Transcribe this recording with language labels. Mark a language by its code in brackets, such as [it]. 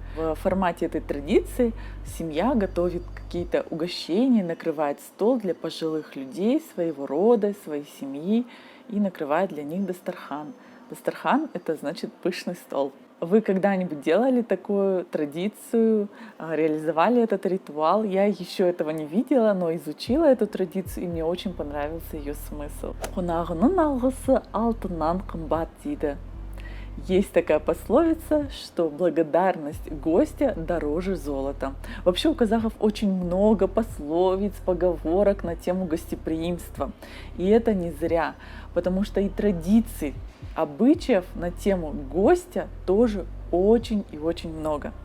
[ru] В формате этой традиции семья готовит какие-то угощения, накрывает стол для пожилых людей своего рода, своей семьи и накрывает для них дастархан. Дастархан – это значит пышный стол. Вы когда-нибудь делали такую традицию, реализовали этот ритуал? Я еще этого не видела, но изучила эту традицию, и мне очень понравился ее смысл. [kk] Қонағының алғысы алтыннан қымбат дейді. [ru] Есть такая пословица, что благодарность гостя дороже золота. Вообще у казахов очень много пословиц, поговорок на тему гостеприимства. И это не зря, потому что и традиций, обычаев на тему гостя тоже очень и очень много.